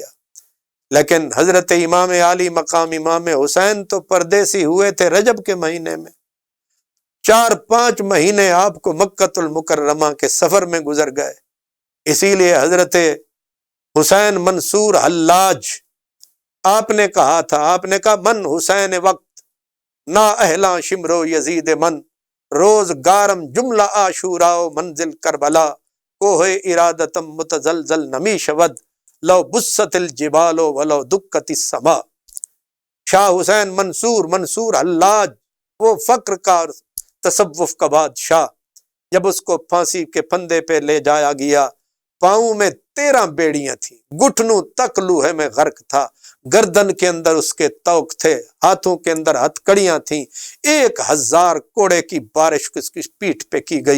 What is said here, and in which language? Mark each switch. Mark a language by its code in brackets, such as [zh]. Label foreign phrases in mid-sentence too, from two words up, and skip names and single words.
[ur] لیکن حضرت امام عالی مقام امام حسین تو پردیسی ہوئے تھے رجب کے مہینے میں، 4-5 مہینے آپ کو مکہ المکرمہ کے سفر میں گزر گئے۔ اسی لیے حضرت حسین منصور حلاج آپ نے کہا تھا، آپ نے کہا [fa] من حسین وقت نا اہلا شمرو یزید من، روز گارم جملہ عاشورا منزل کربلا، کوہ ارادتم متزلزل نمی شود، [ar] لو بست الجبال ولو دکت السما۔ [ur] شاہ حسین منصور حلاج، وہ فقر کا اور تصوف کا بادشاہ، جب اس کو پھانسی کے پھندے پہ لے جایا گیا، پاؤں میں 13 بیڑیاں تھیں، گھٹنوں تک لوہے میں غرق تھا، گردن کے اندر اس کے توق تھے، ہاتھوں کے اندر ہتھکڑیاں تھیں، 1000 کوڑے کی بارش اس کی پیٹھ پہ کی گئی۔